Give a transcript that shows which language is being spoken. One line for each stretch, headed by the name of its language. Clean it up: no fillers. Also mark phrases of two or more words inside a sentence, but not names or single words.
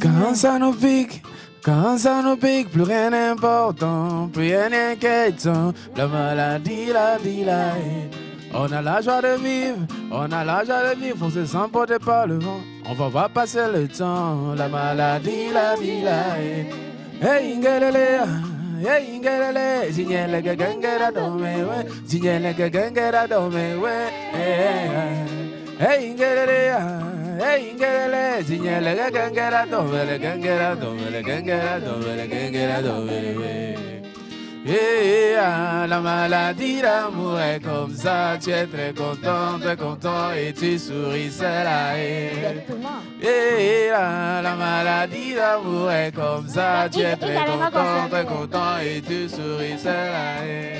French: quand ça nous pique, plus rien n'est important, plus rien n'est inquiétant. La maladie, on a la joie de vivre, on se sent porté par le vent. On va voir passer le temps, la maladie, Hey, ingelele, zinyele gengera dome, zinyele gengera dome, Hey, ingelele, zinyele gengera dome, la maladie d'amour est comme ça, tu es très content et tu souris, c'est la haine. Exactement. La maladie d'amour est comme ça, tu es très content et tu souris, c'est la haine.